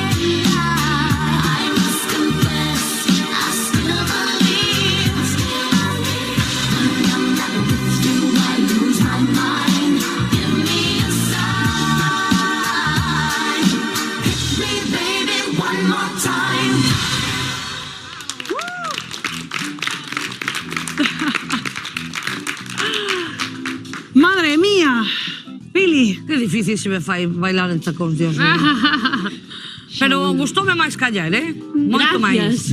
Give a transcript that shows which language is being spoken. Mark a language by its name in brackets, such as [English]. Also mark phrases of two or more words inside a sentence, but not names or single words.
[English] I must confess, I still believe. When I'm not with you, I lose my mind. Give me a sign. Hit me, baby, one more time. [Galician] Madre mía. Pili. Que difícil se me fai bailar en tacóns, [Spanish] Dios mío. [Galician] Pero gustoume máis callar, Moito máis.